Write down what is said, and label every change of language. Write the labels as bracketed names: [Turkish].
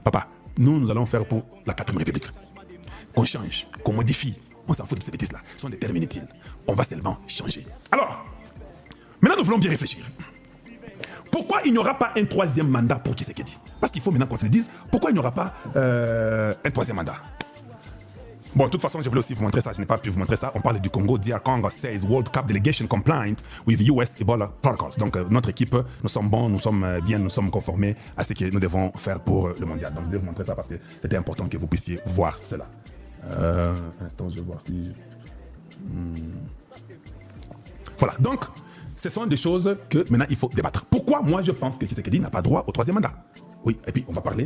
[French] Papa, nous allons faire pour la 4e République. Qu'on change, qu'on modifie. On s'en fout de ces bêtises-là. Ce sont des termes inutiles. On va seulement changer. Alors, maintenant nous voulons bien réfléchir. Pourquoi il n'y aura pas un 3e mandat pour Tshisekedi? Parce qu'il faut maintenant qu'on se le dise. Pourquoi il n'y aura pas un 3e mandat? Bon, de toute façon, je voulais aussi vous montrer ça. Je n'ai pas pu vous montrer ça. On parle du Congo. [English] DR Congo says World Cup delegation compliant with US Ebola protocols. [French] Donc, notre équipe, nous sommes bons, nous sommes bien, nous sommes conformés à ce que nous devons faire pour le mondial. Donc, je vais vous montrer ça parce que c'était important que vous puissiez voir cela. Un instant, je vais voir si... Voilà. Donc, ce sont des choses que maintenant il faut débattre. Pourquoi moi je pense que Tshisekedi n'a pas droit au 3e mandat? Oui, et puis on va parler.